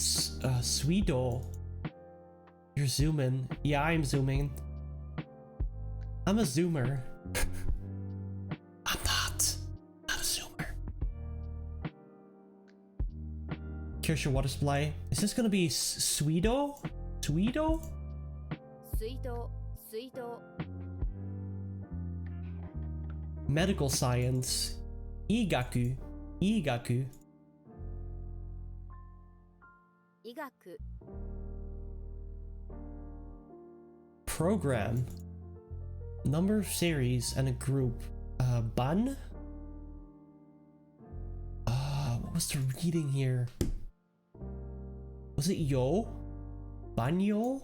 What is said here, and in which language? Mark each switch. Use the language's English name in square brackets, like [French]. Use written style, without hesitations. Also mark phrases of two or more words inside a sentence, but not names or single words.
[English] Sweedo. You're zooming. Yeah, I'm zooming. I'm a zoomer. I'm not a zoomer. Kirschner water supply. Is this gonna be Sweedo? Sweedo? [Japanese] 水道水道 [English] Medical science. [Japanese] Igaku. Igaku. 医学 [English] Program. Number of series and a group. [Japanese] Ban? [English] What was the reading here? Was it yo? Banyo?